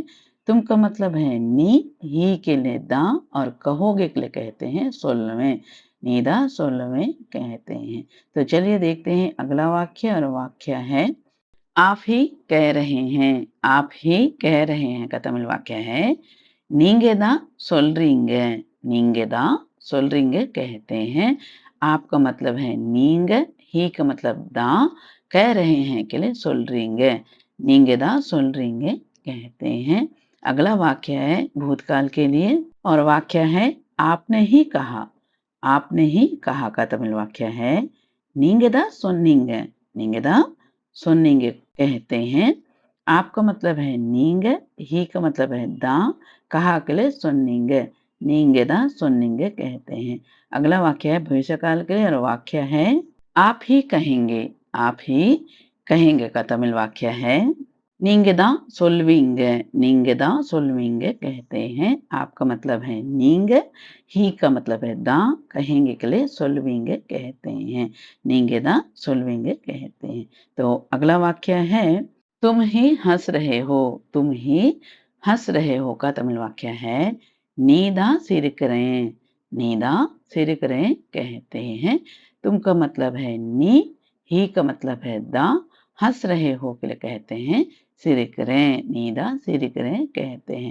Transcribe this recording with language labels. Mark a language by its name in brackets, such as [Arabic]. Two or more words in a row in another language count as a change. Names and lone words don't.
[Hindi] तुम का मतलब है नी, ही के लिए दा, और कहोगे के लिए कहते हैं सोल्वें, [Tamil] நீதான் சொல்வே [Hindi] कहते हैं। तो चलिए देखते हैं अगला वाक्य, और वाक्य है आप ही कह रहे हैं। आप ही कह रहे हैं का तमिल वाक्य है [Tamil] நீங்க தான் சொல்றீங்க, நீங்க தான் சொல்றீங்க [Hindi] कहते हैं। आपका मतलब है நீங்க, ही का मतलब दा, कह रहे हैं के लिए சொல்றீங்க, [Tamil] நீங்க தான் சொல்றீங்க [Hindi] कहते हैं। अगला वाक्य है भूतकाल के लिए, और वाक्य है आपने ही कहा। आपने ही कहा का तमिल वाक्य है [Tamil] நீங்க தான் சொன்னீங்க, நீங்க தான் சொன்னீங்க [Hindi] कहते हैं। आपका मतलब है नींग, ही का मतलब है दा, कहा के लिए சொன்னீங்க, [Tamil] நீங்க தான் சொன்னீங்க [Hindi] कहते हैं। अगला वाक्य है भविष्य काल के लिए, और वाक्य है आप ही कहेंगे। आप ही कहेंगे का तमिल वाक्य है [Tamil] நீங்க தான் சொல்வீங்க, நீங்க தான் சொல்வீங்க [Hindi] कहते हैं। आपका मतलब है नींग, ही का मतलब है दा, कहेंगे के लिए சொல்வீங்க कहते हैं। [Tamil] நீங்க தான் சொல்வீங்க [Hindi] कहते हैं। तो अगला वाक्य है तुम ही हंस रहे हो। तुम ही हंस रहे हो का तमिल वाक्य है [Tamil] நீதான் சிரிக்கறே, நீதான் சிரிக்கறே [Hindi] कहते हैं। तुम का मतलब है नी, ही का मतलब है दा, हंस रहे हो के लिए कहते हैं सिरकरें, [Tamil] நீதான் சிரிக்கறே [Hindi] कहते हैं।